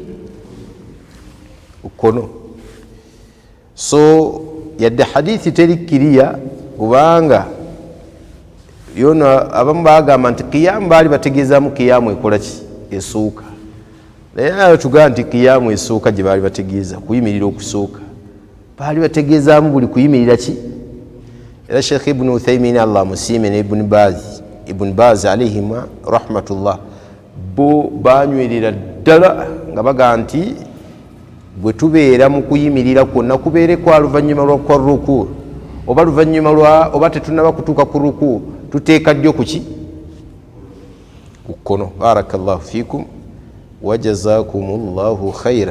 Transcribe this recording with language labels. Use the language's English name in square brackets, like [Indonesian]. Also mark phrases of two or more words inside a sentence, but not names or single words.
[Ganda] kkono so yadde hadithi teri kiriya kubanga yono abamu bagamba nti kiyamu baali bategeezaamu kiyamu ekola ki esuuka naye nayo tugamba nti kiyamu esuuka gye baali bategeeza kuyimirira okusooka baali bategeezaamu buli kuyimirira ki era Sheikh Ibn Uthaymin Allah musiime ne Ibn Baz [Arabic] عليهما رحمة الله [Ganda] bo banywerera ddala nga baga nti bwe tubeera mu kuyimirira kwonna kubeere kwa luvannyuma lwa ruku oba luvannyuma oba tetunaba kutuuka ku ruku tuteeka ddyo kuki ku kkono. [Arabic] بارك الله فيكم وجزاكم الله خيرا.